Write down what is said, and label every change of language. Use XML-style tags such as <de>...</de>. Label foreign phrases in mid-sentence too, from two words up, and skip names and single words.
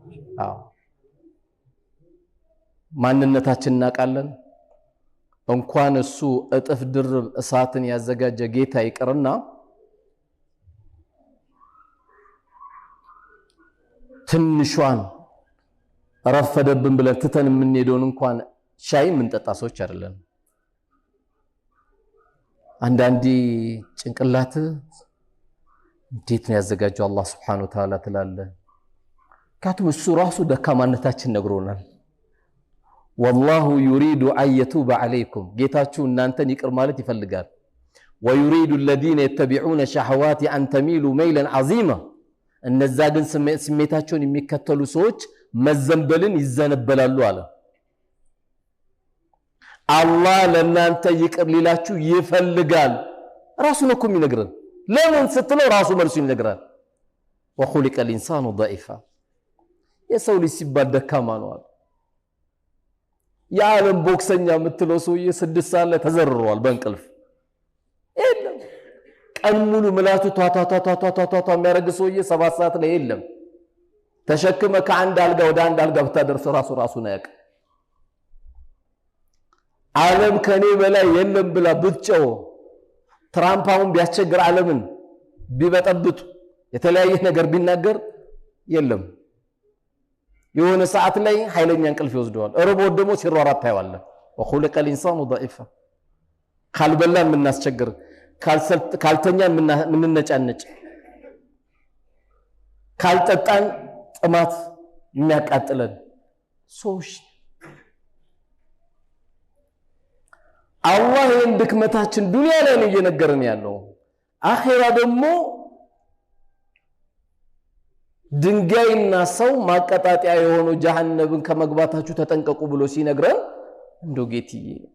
<am>ማንነታችን እናቃለን እንኳን እሱ እጥፍ ድርብ እሳትን ያዘጋጀ ጌታ ይቅርና ትንሿን ረፈደብን ብለን ትተን የምንሄደውን እንኳን ሻይ ምን ጠጣ ሰዎች አይደለም አንዳንዲ ጭንቅላት እንዴት ነው ያዘጋጀው አላህ</am> <ar>سبحانه وتعالى</ar> <am>ትላለ ካቱም እሱ ራሱ ደካማነታችን ነግሮናል</am> <ar>والله يريد ان يتوب عليكم</ar> <am>ጌታችሁ እናንተን ይቅር ማለት ይፈልጋል</am> <ar>ويريد الذين يتبعون الشهوات ان تميلوا ميلا عظيما</ar> <am>እነዛ ግን ስሜታቸውን የሚከተሉ ሰዎች መዘንበልን ይዘነበላሉ አለ አላህ ለናንተ ይቅር ሊላችሁ ይፈልጋል ራሱ ነው እኮ የሚነግረን ለምን ስትለው ራሱ መልሱ ይነግራል</am> <ar>وخلق الانسان ضعيفا</ar> <am>የሰው ልጅ ሲባል ደካማ ነው አለ የዓለም ቦክሰኛ የምትለው ሰውዬ 6 ሰዓት ላይ ተዘርሯል በእንቅልፍ የለም ቀን ሙሉ ምላቱ ቷቷቷቷቷቷ የሚያረግ ሰውዬ 7 ሰዓት ላይ የለም ተሸክመ ከአንድ አልጋ ወደ አንድ አልጋ ብታደርስ ራሱ ነው ያቀ ዓለም ከኔ በላይ የለም ብላ ብትጨው ትራምፓውን ቢያስቸግር ዓለምን ቢበጠብጡ የተለያየ ነገር ቢናገር የለም የሆነ ሰዓት ላይ ኃይለኛ እንቅልፍ ይወስደዋል እርቦ ደሞ ሲሯሯጥ ታይዋለ</am> <ar>وخلق الانسان ضعيفا</ar> <am>ካልበላን ምናስቸግር ካልተኛን ምንነጫነጭ ካልጠጣን ጥማት የሚያቃጥለን ሶሽ አላህ እንድክመታችን ዱንያ ላይ ነው እየነገረን ያለው አኺራ ደግሞ ድንጋይና ሰው ማቀጣጣያ የሆኑ ጀሃነምን ከመግባታችሁ ተጠንቀቁ ብሎ ሲነግረን እንደው ጌትዬ</am>